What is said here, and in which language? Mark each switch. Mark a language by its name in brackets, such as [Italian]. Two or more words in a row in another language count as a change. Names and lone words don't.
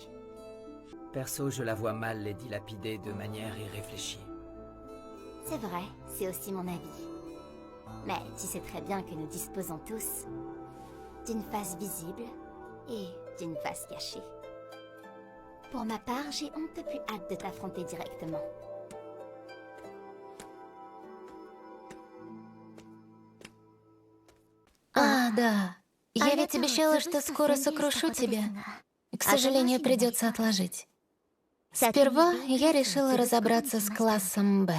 [French] Perso, je la vois mal les dilapider de manière irréfléchie. C'est vrai, c'est aussi mon avis. Mais tu sais très bien que nous disposons tous d'une face visible et d'une face cachée. Pour ma part, j'ai on ne peut plus hâte de t'affronter directement. [Russian] Да. Я ведь обещала, что скоро сокрушу тебя. К сожалению, придется отложить. Сперва я решила разобраться с классом Б.